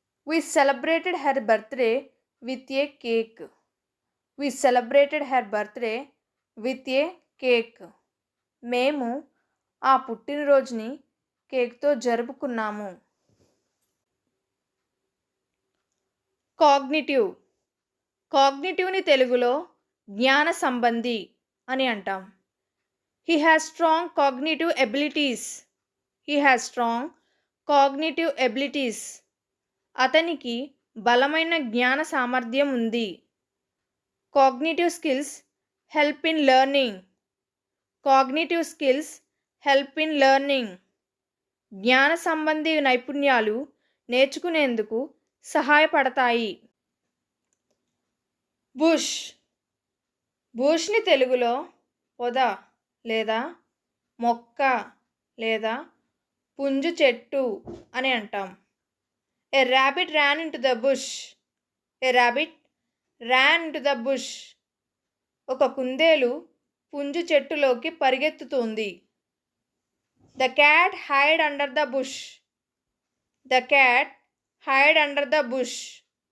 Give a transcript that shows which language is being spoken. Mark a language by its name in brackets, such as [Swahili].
[English] We celebrated her birthday with a cake. We celebrated her birthday with a cake. [Telugu] మేము ఆ పుట్టినరోజుని కేక్తో జరుపుకున్నాము. Cognitive. కాగ్నిటివ్ని తెలుగులో జ్ఞాన సంబంధి అని అంటాం. [English] He has strong cognitive abilities. He has strong cognitive abilities. [Telugu] అతనికి బలమైన జ్ఞాన సామర్థ్యం ఉంది. [English] Cognitive skills help in learning. Cognitive skills help in learning. [Telugu] జ్ఞాన సంబంధి నైపుణ్యాలు నేర్చుకునేందుకు సహాయపడతాయి. బుష్. బుష్ని తెలుగులో పొద లేదా మొక్క లేదా పుంజు చెట్టు అని అంటాం. [English] A rabbit ran into the bush. A rabbit ran into the bush. [Telugu] ఒక కుందేలు పుంజు చెట్టులోకి పరిగెత్తుతుంది. [English] The cat hid under the bush. The cat hid under the bush.